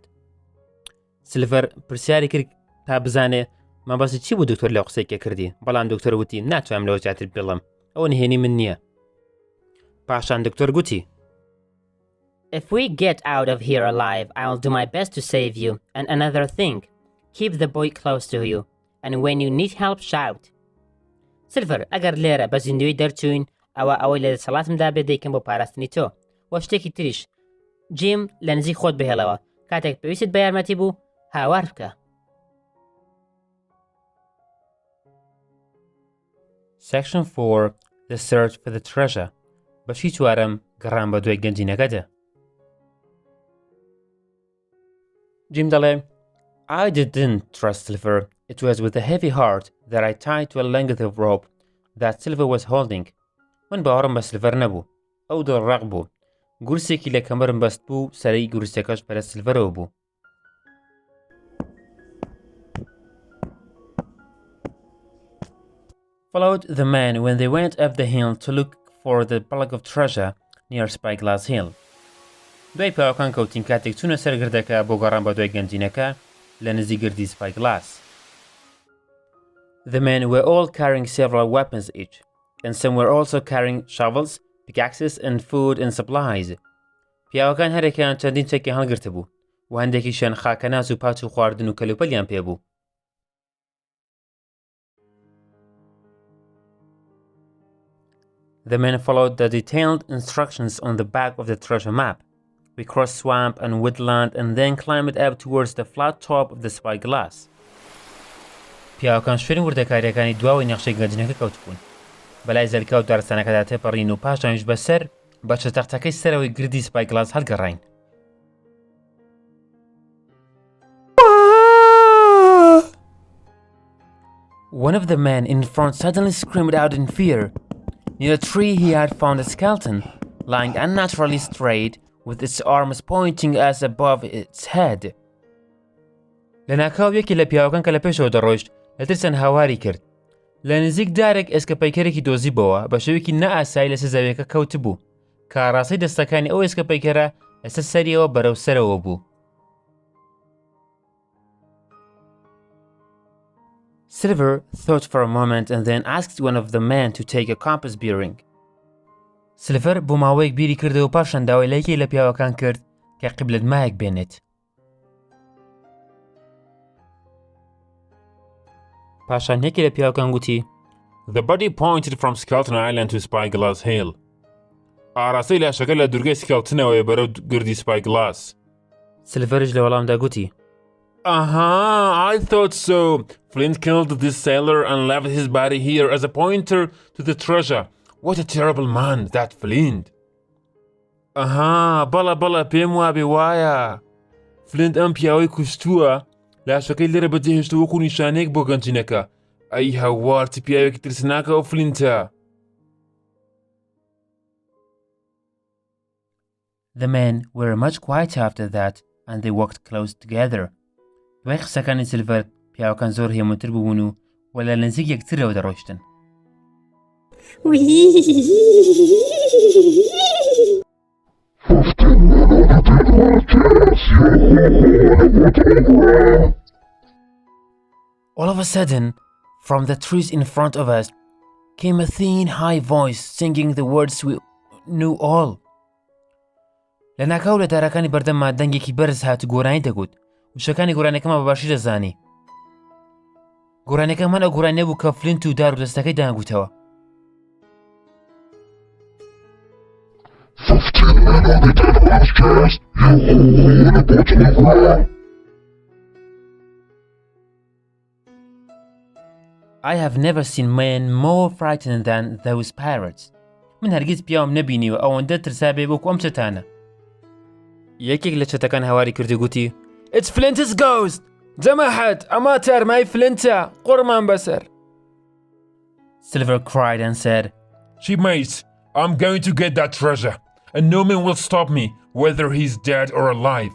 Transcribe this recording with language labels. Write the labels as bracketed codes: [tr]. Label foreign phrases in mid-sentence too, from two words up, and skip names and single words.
[ckb] Silver پرسیاری کرد تا بزانێ مەبەستی چی بوو دکتۆر لەو قسەیکە کردی، بەڵام دکتۆر وتی ناتوانم لەوە زیاتر بڵێم، ئەوە نهێنی من نییە. پاشان دکتۆر گوتی [en] If we get out of here alive, I'll do my best to save you. And another thing, keep the boy close to you. And when you need help, shout. [ckb] Silver, ئەگەر لێرە بە زیندوی دەرچوین، ئەوەی لە دەسەڵاتمدا بێ دەیکەم بۆ پاراستنی تۆ. وە شتێکی تریش، جیم لە نزیک خۆت بهێڵەوە. کاتێک پێویستت بە یارمەتی بوو، هاوار بکە. [en] Section 4. The Search for the Treasure. [ckb] بەشی چوارەم گەڕان بە دوای گەنجینەکەدا. جیم دەڵێ [en] I didn't trust Silver. It was with a heavy heart that I tied to a length of rope that Silver was holding. [ckb] من باوەڕم بە سلڤەر نەبوو. ئەو دڵڕەق بوو. گورسێکی لە کەمەرم بەست بوو سەرەی گورسەکەش بەرە سلڤەرەوە بوو. [en] Followed the men when they went up the hill to look for the bulk of treasure near Spyglass Hill. [ckb] دوای پاوەکان کەوتین کاتێک چوونە سەر گردەکە بۆ گەڕان بە دوای گەنجینەکە لە نزیک گردی Spyglass. [en] The men were all carrying several weapons each, and some were also carrying shovels, pickaxes and food and supplies. [ckb] پیاوەکان هەرێکیان چەندین چەکی هەڵگرتە بوو و هەندێکیشیان خاکەناز و پاچ و خواردن و کەلوپەلیان پێبوو. [en] The men followed the detailed instructions on the back of the treasure map. We crossed swamp and woodland and then climbed up towards the flat top of the Spyglass. [ckb] پیاوەکان شوێنی وردەکاریەکانی دواوەی نەخشەی گەنجینەکە کەوتبوون. بەلای زەرکە و دارستانەکەدا تێپەڕین و پاشانیش بەسەر بە چەتەختەکەی سەرەوەی گردی Spyglass هەڵگەڕاین. [en] One of the men in front suddenly screamed out in fear. Near a tree he had found a skeleton, lying unnaturally straight, with its arms pointing as above its head. [ckb] لە ناکاو یەکی لە پیاوەکان کە لە پێشەوە دەڕۆیشت لە ترسان هاواری کرد. لە نزیک دارێک ئێسکە پەیکەرێکی دۆزیبەوە بە شێوەیەکی نەئاسایی لەسەر زەویەکە کەوت بوو کە ڕاستەی دەستەکانی ئەو ئێسکە پەیکەرە لەسەر سەریەوە بەرەو سەرەوە بوو. [en] Silver thought for a moment and then asked one of the men to take a compass bearing. [ckb] Silver بۆ ماوەیەک بیری کردەوە پاشان داوای لە یەکێ لە پیاوەکان کرد کە قیبلەتمایەک بێنێت. پاشان یەکێ لە پیاوەکان گوتی [en] The body pointed from Skeleton Island to Spyglass Hill. [ckb] ئاراستەی لاشەکە لە دوورگەی سکەڵتنەوەی بەرەو گردی Spyglass. سلڤەرش لە وەڵامدا گوتی [en] I thought so. Flint killed this sailor and left his body here as a pointer to the treasure. What a terrible man, that Flint. [ckb] بەڵە پێم وابێ وایە. Flint ئەم پیاوەی کوشتووە لاشەکەی لێرە بەجێهێشتە وەکو نیشانەیەک بۆ گەنجینەکە. ئەی هەوار چ پیاوێکی ترسناکە ئەو فلینتە. [en] The men were much quieter after that and they walked close together. [ckb] دوای قسەکانی سلڤەر پیاوەکان زۆر هێمنتر بوون و وە لە نزیک یەکترەوە دەڕۆیشتن. [en] All of a sudden, from the trees in front of us, came a thin, high voice singing the words we knew all. [ckb] لە ناکاو لە دارەکانی بەردەمما دەنگێکی بەرز هات و گۆرانی دەگوت و شەکانی گۆرانەکەمان بەباشی دەزانی. گۆرانەکەمان ئەو گۆرانیە بوو کە فلینت و دار و دەستەکەی دانگوتەوە. [en] 15 men on the dead man's chest, you hole in the bottom of ground. I have never seen men more frightened than those pirates. [ckb] من هەرگیز پیاوم نەبینی و ئەوەندە ترسا بێ وەکو ئەم چەتانە. یەکێک لە چەتەکان هەواری کردی گوتی [en] It's Flint's ghost! [ckb] جەماعەت ئەمە تەرمای فلنتە قڕمان بەسەر. [en] Silver cried and said, Shipmates, I'm going to get that treasure, and no man will stop me, whether he's dead or alive.